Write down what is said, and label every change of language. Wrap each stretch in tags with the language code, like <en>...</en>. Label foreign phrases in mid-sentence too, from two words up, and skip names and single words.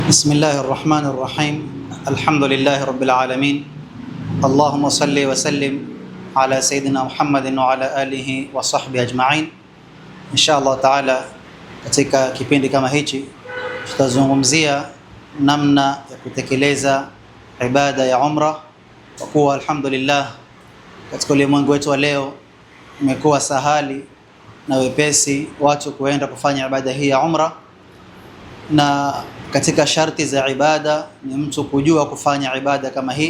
<ar>بسم الله الرحمن الرحيم. الحمد لله رب العالمين. اللهم صل وسلم على سيدنا محمد وعلى آله وصحبه أجمعين. إن شاء الله تعالى</ar> <sw>katika kipindi kama hichi tutazungumzia namna ya kutekeleza ibada ya umra, kwa kuwa alhamdulillah katika ulimwengu wetu wa leo imekuwa sahali na wepesi watu kuenda kufanya ibada hii ya umra, na katika sharti za ibada ni mtu kujua kufanya ibada kama hii.</sw>